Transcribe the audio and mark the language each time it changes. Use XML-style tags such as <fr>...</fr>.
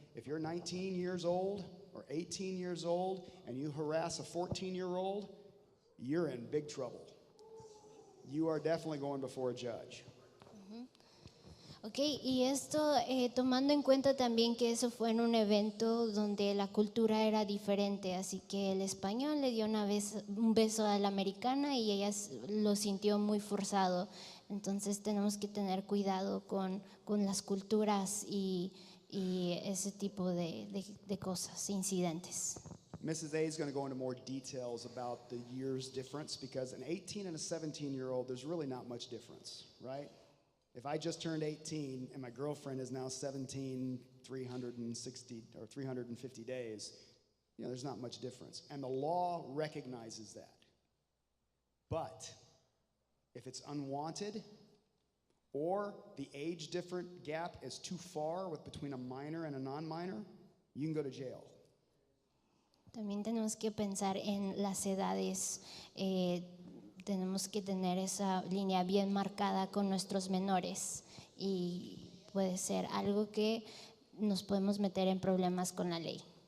<en>If you're 19 years old or 18 years old and you harass a 14-year-old, you're in big trouble. You are definitely going before a judge.</en> <es>Ok, y esto tomando en cuenta también que eso fue en un evento donde la cultura era diferente, así que el español le dio un beso a la americana y ella lo sintió muy forzado. Entonces tenemos que tener cuidado con las culturas y ese tipo de cosas, incidentes.</es> <en>Mrs. A is going to go into more details about the years difference because an 18 and a 17-year-old, there's really not much difference, right? If I just turned 18 and my girlfriend is now 17, 360 or 350 days, there's not much difference. And the law recognizes that. But if it's unwanted or the age different gap is too far between a minor and a non-minor, you can go to jail.</en> <es>También tenemos que pensar en las edades. Tenemos que tener esa línea bien marcada con nuestros menores y puede ser algo que nos podemos meter en problemas con la ley.</es>